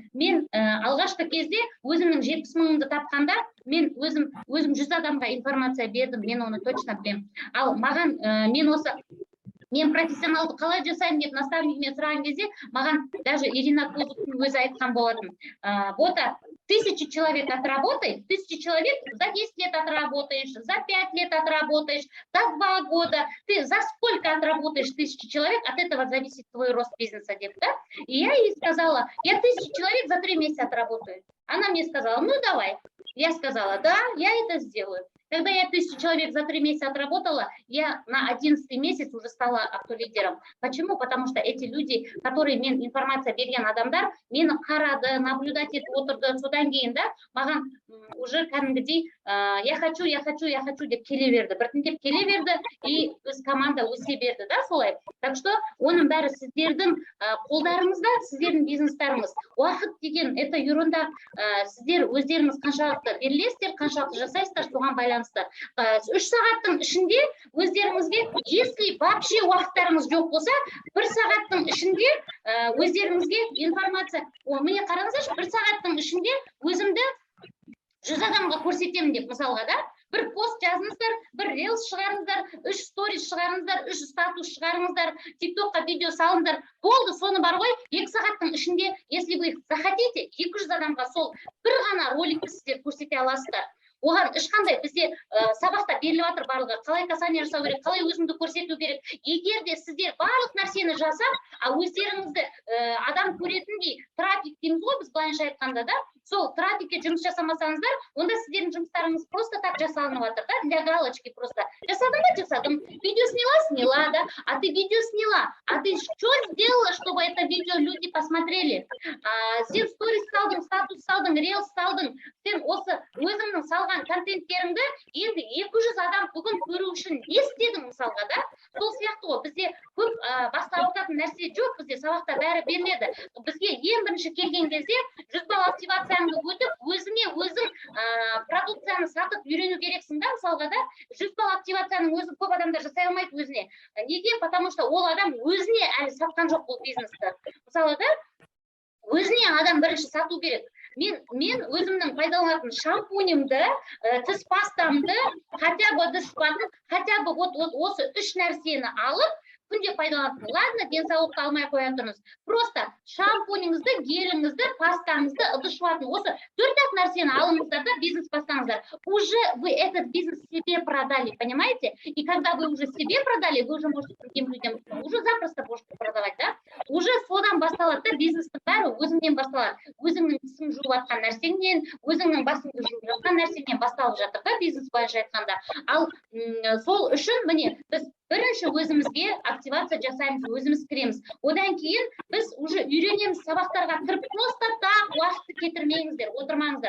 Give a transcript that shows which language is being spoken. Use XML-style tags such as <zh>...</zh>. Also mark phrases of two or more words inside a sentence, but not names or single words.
<kk>Мен алғашқы кезде өзімнің 70 000-ды тапқанда, мен өзім 100 адамға информация бердім, мен оны точно білем. Ал маған мен профессионалды қалай жасаймын деп наставникмен сұраған кезде, маған даже Ирина Кузовтың өзі айтқан болатын: Бота,</kk> <ru>1000 человек отработай, 1000 человек за 10 лет отработаешь, за 5 лет отработаешь, за 2 года. Ты за сколько отработаешь 1000 человек, от этого зависит твой рост бизнеса, да? И я ей сказала: я 1000 человек за 3 месяца отработаю. Она мне сказала: ну давай. Я сказала: да, я это сделаю. Когда я 1000 человек за 3 месяца отработала, я на 11-й месяц уже стала автолидером. Почему? Потому что эти люди, которые</ru> <kk>мен информация берген адамдар, мені қарады, наблюдать етіп отырды, содан кейін, да, маған уже кәдімгідей</kk> <ru>я хочу</ru> <kk>деп келе берді, біртіндеп келе берді, и өз команда өсе берді, да, солай.</kk> <ru>Так что</ru> <kk>оның бәрі сіздердің қолдарыңызда, сіздердің бизнестарыңыз. Уақыт деген</kk> <ru>это ерунда.</ru> <kk>Сіздер өздеріңіз қаншалықты берілесіздер, қаншалықты жасайсыздар, соған байланысты. 3 сағаттың ішінде өздеріңізге,</kk> <ru>если вообще</ru> <kk>уақыттарыңыз жоқ болса, 1 сағаттың ішінде өздеріңізге информация, міне қараңыздаршы, 1 сағаттың ішінде өзімді 100 адамға көрсетемін деп, мысалға, да, бір пост жазыңыздар, бір рилс шығарыңыздар, 3 сторис шығарыңыздар, 3 статус шығарыңыздар, тиктокқа видео салыңыздар, болды, соны бар ғой, 2 сағаттың ішінде,</kk> <ru>если вы захотите,</ru> <kk>200 адамға сол бір ғана роликті сіздер көрсете аласыздар. Оған ешқандай бізде сабақта беріліп жатыр барлығы, қалай касание жасау керек, қалай өзіңді көрсету керек. Егер де сіздер барлық нәрсені жасап, өздеріңізді адам көретіндей трафик дейміз ғой, біз былайша айтқанда, да, сол трафикке жұмыс жасамасаңыздар, онда сіздердің жұмыстарыңыз</kk> <ru>просто так</ru> <kk>жасалынып жатыр, да,</kk> <ru>для галочки просто. Жасадым, видео сняла, да, а ты видео сняла, а ты что сделала, чтобы это видео люди посмотрели?</ru> <kk>Сен сторис салдың, статус салдың, рилс салдың, сен осы өзіңнің салған контенттеріңді енді 200 адам бүгін көру үшін не істедің мысалға, да? Сол сияқты ғой, бізде көп басқа ауытатын нәрсе жоқ, бізде сабақта бәрі беріледі. Бізге ең бірінші келген кезде 100 балл активацияңды өтіп, өзіңе өзің продукцияны сатып үйрену керексің, да, мысалға, да? 100 балл активацияның өзі көп адамдар жасай алмайды өзіне. Неге?</kk> <ru>Потому что</ru> <kk>ол адам өзіне әлі сатқан жоқ бұл бизнесті. Мысалға, да, өзіне адам бірінші сату керек. Мен өзімнің пайдаланатын шампунемді, тіс пастамды,</kk> <ru>хотя бы</ru> <kk>дұрыс пастам,</kk> <ru>хотя бы вот</ru> <kk>осы 3 нәрсені алып, күнде пайдаланатын. Ладно, денсаулықты алмай қоя тұрыңыз. Просто шампуніңізді, геліңізді, пастаңызды, ыдыс жуатын осы 4 нәрсені алыңыздар да бизнес бастаңыздар.</kk> <ru>Уже вы этот бизнес себе продали, понимаете? И когда вы уже себе продали, вы уже можете другим людям, уже запросто можете продавать, да?</ru> <kk>Уже содан басталады да, бизнестің бәрі өзіңнен басталады. Өзіңнің тісің жуып жатқан нәрсеңнен, өзіңнің басыңды жуып жатқан нәрсеңнен басталып жатыр да, бизнес бойынша айтқанда. Ал сол үшін міне біз бірінші өзімізге активация жасаймыз, өзіміз кіреміз. Одан кейін біз уже үйренеміз сабақтарға кіріп,</kk> <ru>просто так</ru> <kk>уақытты кетірмеңіздер, отырмаңыздар.</kk>